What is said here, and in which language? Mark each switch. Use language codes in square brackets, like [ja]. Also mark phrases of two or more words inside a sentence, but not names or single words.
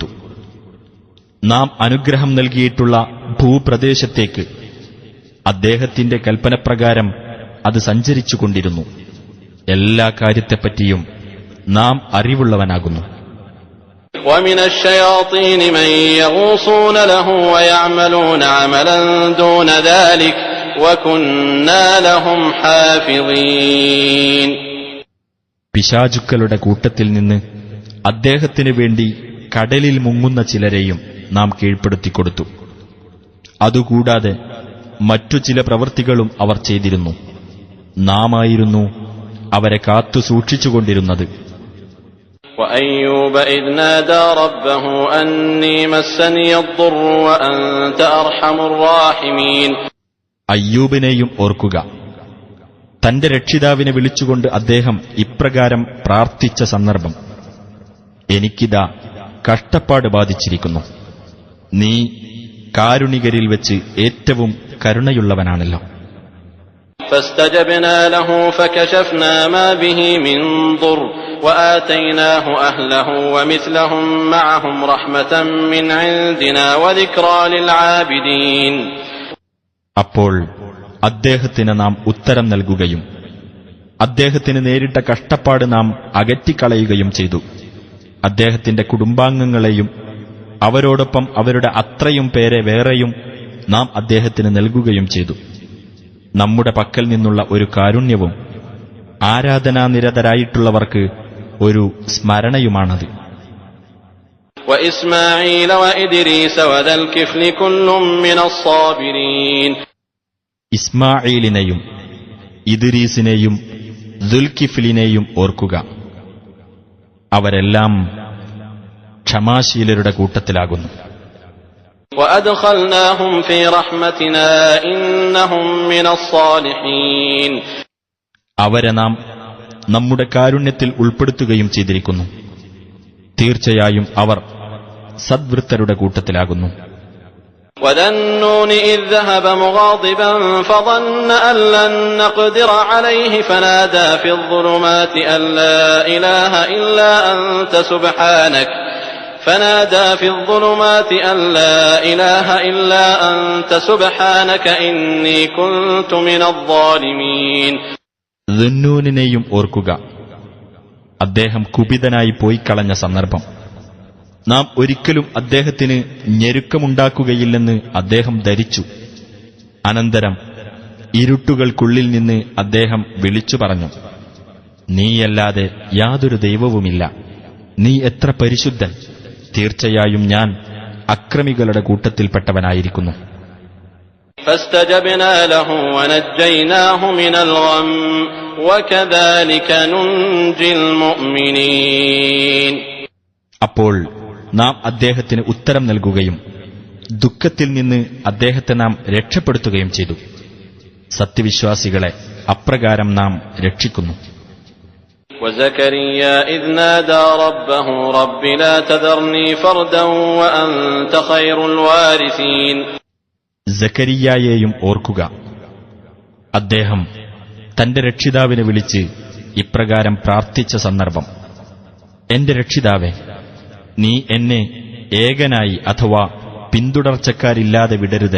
[ml] നാം അനുഗ്രഹം നൽകിയിട്ടുള്ള ഭൂപ്രദേശത്തേക്ക് അദ്ദേഹത്തിന്റെ കൽപ്പനപ്രകാരം അത് സഞ്ചരിച്ചുകൊണ്ടിരുന്നു. എല്ലാ കാര്യത്തെപ്പറ്റിയും നാം അറിവുള്ളവനാകുന്നു. [ar] ومن الشياطين من يغوصون له ويعملون عملا دون ذلك وكنا لهم حافظين. [ml] പിശാചുക്കളുടെ കൂട്ടത്തിൽ നിന്ന് അദ്ദേഹത്തിനു വേണ്ടി കടലിൽ മുങ്ങുന്ന ചിലരെയും നാം കീഴ്പ്പെടുത്തിക്കൊടുത്തു. അതുകൂടാതെ മറ്റു ചില പ്രവൃത്തികളും അവർ ചെയ്തിരുന്നു. നാമായിരുന്നു അവരെ കാത്തു സൂക്ഷിച്ചുകൊണ്ടിരുന്നത്. [ar] وأيوب إذ نادى ربه أني مسني الضر وأنت أرحم الراحمين. [ml] അയ്യൂബിനെയും ഓർക്കുക. തന്റെ രക്ഷിതാവിനെ വിളിച്ചുകൊണ്ട് അദ്ദേഹം ഇപ്രകാരം പ്രാർത്ഥിച്ച സന്ദർഭം, എനിക്കിതാ കഷ്ടപ്പാട് ബാധിച്ചിരിക്കുന്നു, നീ കാരുണികരിൽ വെച്ച് ഏറ്റവും കരുണയുള്ളവനാണല്ലോ. [ar] فاستجبنا له فكشفنا ما به من ضر وآتيناه أهله ومثلهم معهم رحمة من عندنا وذكرى للعابدين. [ml] അപ്പോൾ അദ്ദേഹത്തിന് നാം ഉത്തരം നൽകുകയും അദ്ദേഹത്തിന് നേരിട്ട കഷ്ടപ്പാട് നാം അകറ്റിക്കളയുകയും ചെയ്തു. അദ്ദേഹത്തിന്റെ കുടുംബാംഗങ്ങളെയും അവരോടൊപ്പം അവരുടെ അത്രയും പേരെ വേറെയും നാം അദ്ദേഹത്തിന് നൽകുകയും ചെയ്തു. നമ്മുടെ പക്കൽ നിന്നുള്ള ഒരു കാരുണ്യവും ആരാധനാനിരതരായിട്ടുള്ളവർക്ക് ഒരു സ്മരണയുമാണത്. [ar] وإسماعيل وإدريس وذا الكفل كل من الصابرين. [ml] ഇസ്മാഈലിനെയും ഇദ്രീസിനെയും ദുൽകിഫ്ലിനെയും ഓർക്കുക. അവരെല്ലാം ക്ഷമാശീലരുടെ കൂട്ടത്തിലാകുന്നു. [ar] وأدخلناهم في رحمتنا إنهم من الصالحين. [ml] അവരെ നാം നമ്മുടെ കാരുണ്യത്തിൽ ഉൾപ്പെടുത്തുകയും ചെയ്തിരിക്കുന്നു. തീർച്ചയായും അവർ സദ്വൃത്തരുടെ കൂട്ടത്തിലാകുന്നു. [ar] وذا النون إذ ذهب مغاضبا فظن أن لن نقدر عليه فنادى في الظلمات أن لا إله إلا أنت سبحانك إني كنت من الظالمين. [ml] ദുന്നൂനിനെയും ഓർക്കുക. അദ്ദേഹം കുപിതനായി പോയി കളഞ്ഞ സന്ദർഭം. നാം ഒരിക്കലും അദ്ദേഹത്തിന് ഞെരുക്കമുണ്ടാക്കുകയില്ലെന്ന് അദ്ദേഹം ധരിച്ചു. അനന്തരം ഇരുട്ടുകൾക്കുള്ളിൽ നിന്ന് അദ്ദേഹം വിളിച്ചു പറഞ്ഞു, നീയല്ലാതെ യാതൊരു ദൈവവുമില്ല, നീ എത്ര പരിശുദ്ധൻ, തീർച്ചയായും ഞാൻ അക്രമികളുടെ കൂട്ടത്തിൽപ്പെട്ടവനായിരിക്കുന്നു. [ar] فاستجبنا له ونجيناه من الغم وكذلك ننجي المؤمنين. [ml] അപ്പോൾ നാം അദ്ദേഹത്തിന് ഉത്തരം നൽകുകയും ദുഃഖത്തിൽ നിന്ന് അദ്ദേഹത്തെ നാം രക്ഷപ്പെടുത്തുകയും ചെയ്തു. സത്യവിശ്വാസികളെ അപ്രകാരം നാം രക്ഷിക്കുന്നു. [ar] وزكريا إذ نادى ربه رب لا تذرني فردا وأنت خير الوارثين. [ml] സക്കരിയായെയും ഓർക്കുക. അദ്ദേഹം തന്റെ രക്ഷിതാവിനെ വിളിച്ച് ഇപ്രകാരം പ്രാർത്ഥിച്ച സന്ദർഭം, എന്റെ രക്ഷിതാവേ, നീ എന്നെ ഏകനായി അഥവാ പിന്തുടർച്ചക്കാരില്ലാതെ വിടരുത്.